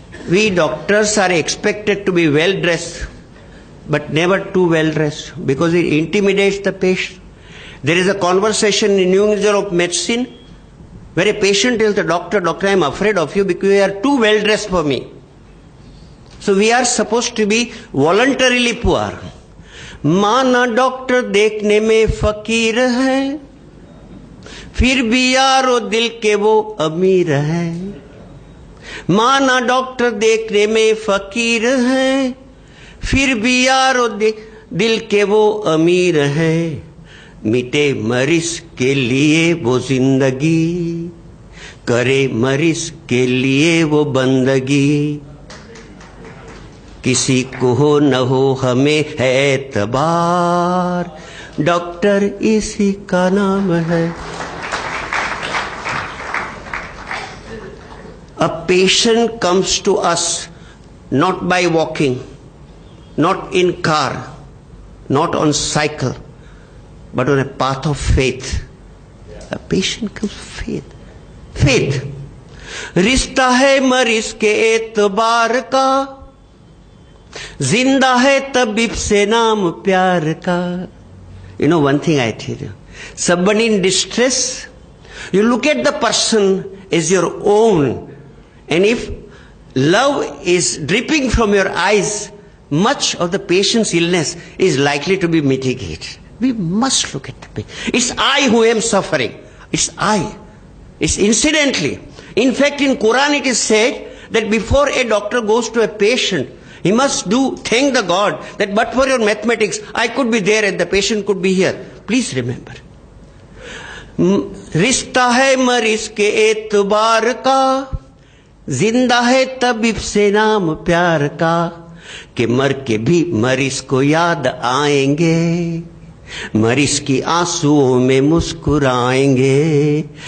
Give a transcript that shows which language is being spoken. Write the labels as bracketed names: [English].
[English] We doctors are expected to be well dressed, but never too well dressed, because it intimidates the patient. There is a conversation in New England Journal of Medicine where a patient tells the doctor, "Doctor, I am afraid of you because you are too well dressed for me." So we are supposed to be voluntarily poor. [Hindi] माना doctor देखने में फकीर है, फिर भी यारो दिल के वो अमीर है। माना डॉक्टर देखने में फकीर है, फिर भी यारो दिल के वो अमीर है। मिटे मरीज के लिए वो जिंदगी, करे मरीज के लिए वो बंदगी। किसी को हो न हो हमें है एतबार, डॉक्टर इसी का नाम है। [English] A patient comes to us not by walking, not in car, not on cycle, but on a path of faith. A patient comes faith. Faith. [Hindi] रिश्ता है मरीज के एतबार का, जिंदा है तबीब से नाम प्यार का। [English] You know one thing I tell you, somebody in distress, you look at the person as your own. And if love is dripping from your eyes, much of the patient's illness is likely to be mitigated. We must look at the patient. It's I who am suffering. It's I. It's incidentally. In fact, in Quran it is said that before a doctor goes to a patient, he must thank the God that but for your mathematics, I could be there and the patient could be here. Please remember. [Hindi] रिश्ता है मरीज के एतबार का, जिंदा है तबीब से नाम प्यार का, कि मर के भी मरीज को याद आएंगे, मरीज की आंसुओं में मुस्कुराएंगे।